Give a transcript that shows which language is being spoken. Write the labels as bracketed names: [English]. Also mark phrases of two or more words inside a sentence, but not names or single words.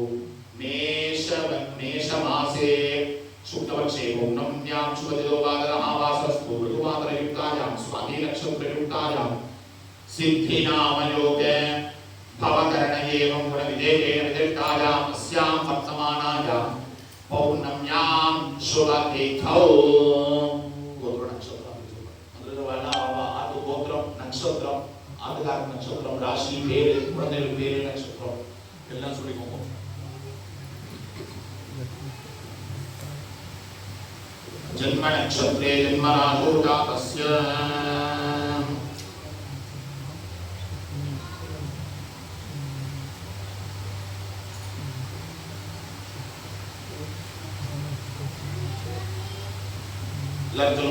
[Sanskrit] मेषमासे शुक्लपक्षे पौर्णम्यां शुभदिनोपादरमावासस्तु ऋतुमात्रयुक्तायां स्वातिनक्षत्रयुक्तायां सिद्धिनामयोग भवकरण एवं गुणविधेयेन विदिष्टायाम् अस्यां वर्तमानायां पौर्णम्यां शुभतिथौ गोत्र नक्षत्रं [Telugu] అందువల్ల ఆది గోత్రం నక్షత్రం ఆదికార నక్షత్రం రాశి పేరు కులందరి పేరు నక్షత్రం [Tamil] எல்லாம் சொல்லிக்கோங்க. [Sanskrit] जन्म नक्षत्रे जन्म राशो जातस्य लग्नं